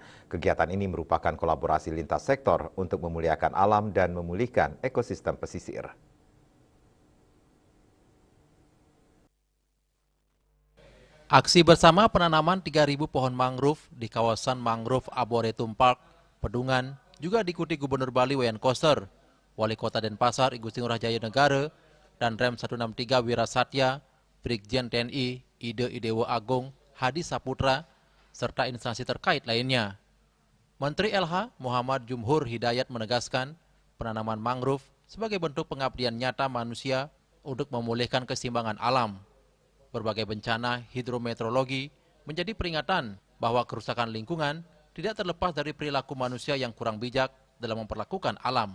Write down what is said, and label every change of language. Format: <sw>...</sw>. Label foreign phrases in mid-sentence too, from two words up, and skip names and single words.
<id>Kegiatan ini merupakan kolaborasi lintas sektor untuk memuliakan alam dan memulihkan ekosistem pesisir. Aksi bersama penanaman 3.000 pohon mangrove di kawasan mangrove Arboretum Park, Pedungan juga diikuti Gubernur Bali Wayan Koster, Wali Kota Denpasar Igusti Ngurah Jaya Negara, dan Rem 163 Wirasatya, Brigjen TNI Ide Idewo Agung Hadi Saputra, serta instansi terkait lainnya. Menteri LH Muhammad Jumhur Hidayat menegaskan penanaman mangrove sebagai bentuk pengabdian nyata manusia untuk memulihkan keseimbangan alam. Berbagai bencana hidrometeorologi menjadi peringatan bahwa kerusakan lingkungan tidak terlepas dari perilaku manusia yang kurang bijak dalam memperlakukan alam.</id>